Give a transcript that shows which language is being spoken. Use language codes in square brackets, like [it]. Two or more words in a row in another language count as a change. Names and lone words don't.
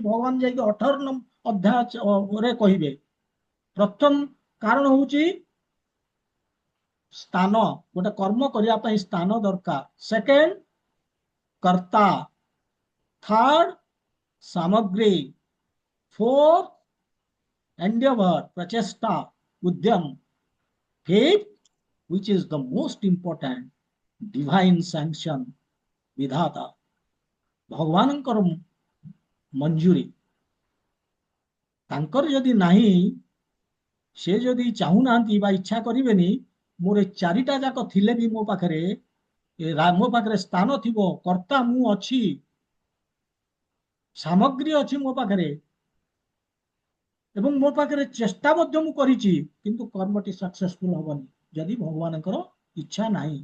[or] ଭଗବାନ ଯାଇକି 18 ଅଧ୍ୟାୟରେ କହିବେ। ପ୍ରଥମ କାରଣ ହଉଛି ସ୍ଥାନ, ଗୋଟେ କର୍ମ କରିବା ପାଇଁ ସ୍ଥାନ ଦରକାର। ସେକେଣ୍ଡ କର୍ତ୍ତା, ଥାର୍ଡ ସାମଗ୍ରୀ, [en] fourth endeavour [or] ପ୍ରଚେଷ୍ଟା ଉଦ୍ୟମ, [en] fifth which is the most important divine sanction [or] ବିଧାତା ଭଗବାନଙ୍କର ମଞ୍ଜୁରୀ। ତାଙ୍କର ଯଦି ନାହିଁ, ସେ ଯଦି ଚାହୁଁନାହାନ୍ତି ବା ଇଚ୍ଛା କରିବେନି, ମୋର ଚାରିଟା ଯାକ ଥିଲେ ବି ମୋ ପାଖରେ ସ୍ଥାନ ଥିବ, କର୍ତ୍ତା ମୁଁ ଅଛି, ସାମଗ୍ରୀ ଅଛି ମୋ ପାଖରେ, ଏବଂ ମୋ ପାଖରେ ଚେଷ୍ଟା ମଧ୍ୟ ମୁଁ କରିଛି, କିନ୍ତୁ କର୍ମଟି ସକ୍ସେସଫୁଲ ହବନି ଯଦି ଭଗବାନଙ୍କର ଇଚ୍ଛା ନାହିଁ।